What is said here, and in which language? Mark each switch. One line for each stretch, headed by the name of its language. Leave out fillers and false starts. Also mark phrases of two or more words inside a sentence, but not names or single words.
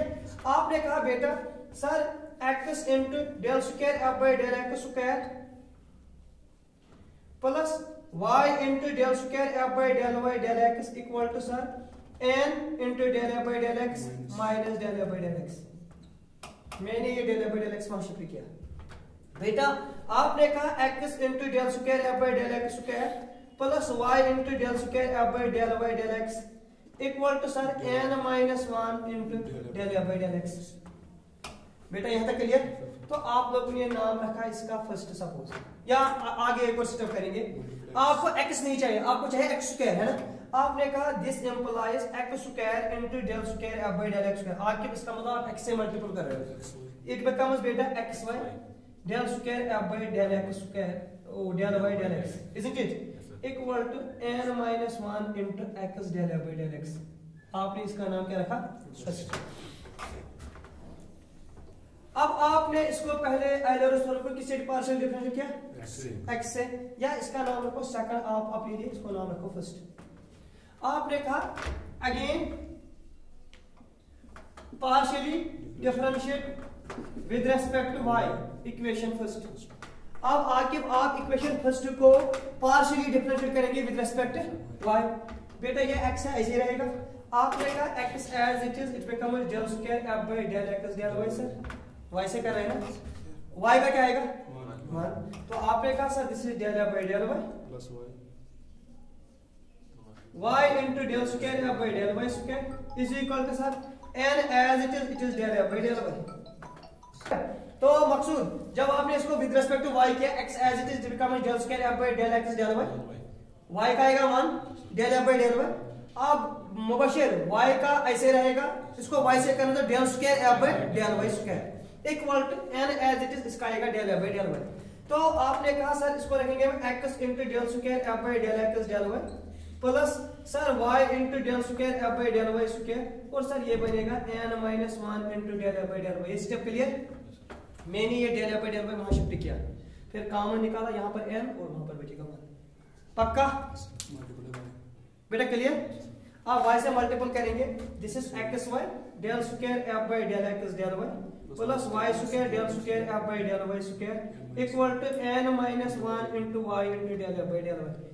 Hindi: आपने कहा बेटा सर
English: x into del square f by del x square plus y into del square f by del y del x equal to sir n into del f by del x minus del f by del x.
Hindi: मैंने ये
English: del f by del x
Hindi: वहां शिफ्ट किया. बेटा आपने कहा
English: x into del square f by del x square plus y into del square f by del y del x equal to sir n minus 1 into del f by del x.
Hindi: बेटा यहां तक क्लियर? तो आप लोगों ने नाम रखा इसका
English: first suppose,
Hindi: या आगे एक और स्टेप करेंगे. आपको x नहीं चाहिए, आपको चाहिए
English: x square
Hindi: है ना. आपने कहा
English: this implies x square into del square f by del x square.
Hindi: आगे इसका मतलब आप x से मल्टीपल कर रहे हो.
English: it becomes बेटा xy del square f by del x square del y del x, isn't it? Equal to n minus 1 into x del f by del x.
Hindi: आपने इसका नाम क्या रखा? अब आपने इसको पहले Euler's theorem को किससे
English: partial differentiate
Hindi: किया? x से. या इसका नाम रखो सेकंड, आप अपने लिए इसको नाम रखो फर्स्ट. आपने कहा
English: again partially differentiate with respect to y, equation first.
Hindi: अब आके आप
English: equation first
Hindi: को
English: partially differentiate
Hindi: करेंगे
English: with respect to y.
Hindi: बेटा ये x है ऐसे रहेगा. आपने कहा
English: x as it is, it becomes del square f by del x del y.
Hindi: सर y से कर रहे हैं ना, y का क्या आएगा 1. तो आपने कहा
English: sir this is del f by del y plus y into del square f by del y square is equal to sir n as it is del f by del y.
Hindi: तो मकसूद जब आपने इसको
English: with respect to y
Hindi: किया,
English: x as it is becomes del square f by del x del y,
Hindi: y का आएगा
English: 1 del f by del y.
Hindi: अब मुबशिर y का ऐसे रहेगा, इसको y से करना तो
English: del square f by del y square equal to n as it is,
Hindi: इसका आएगा
English: del f by del y.
Hindi: तो आपने कहा सर इसको रखेंगे
English: x into del square f by del x del y plus sir y into del square f by del y square,
Hindi: और सर ये बनेगा
English: n minus 1 into del f by del y.
Hindi: ये स्टेप क्लियर? मैंने ये
English: del f by del y
Hindi: वहां शिफ्ट किया, फिर कॉमन निकाला, यहां पर n और वहां पर बचेगा 1. पक्का बेटा क्लियर? आप y से मल्टीपल करेंगे,
English: this is x y del square f by del x del y plus y square del square f by del y square equal to n minus 1 into y into del f by del y.